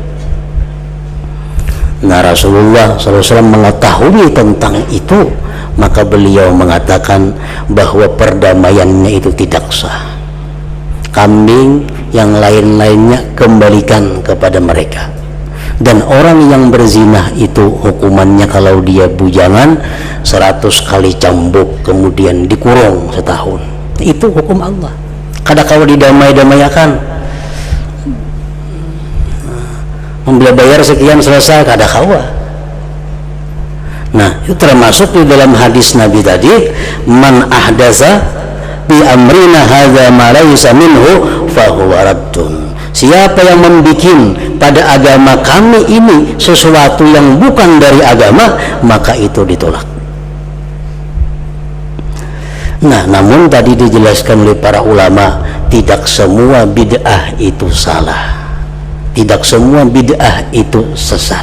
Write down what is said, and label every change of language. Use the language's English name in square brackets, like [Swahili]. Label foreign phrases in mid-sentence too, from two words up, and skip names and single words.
[Indonesian] Nah, Rasulullah SAW mengetahui tentang itu, maka beliau mengatakan bahwa perdamaiannya itu tidak sah. Kambing yang lain-lainnya kembalikan kepada mereka. Dan orang yang berzinah itu hukumannya kalau dia bujangan 100 kali cambuk, kemudian dikurung setahun. Itu hukum Allah. [Banjar] Kada kau didamai-damaikan, membeli bayar sekian selesai, kada kawa. [Indonesian] Nah, itu termasuk di dalam hadis Nabi tadi, [Arabic] من أحدث بأمرنا هذا ما ليس منه فهو رد. [Indonesian] Siapa yang membikin pada agama kami ini sesuatu yang bukan dari agama, maka itu ditolak. Nah, namun tadi dijelaskan oleh para ulama, tidak semua bid'ah itu salah, tidak semua bid'ah itu sesat.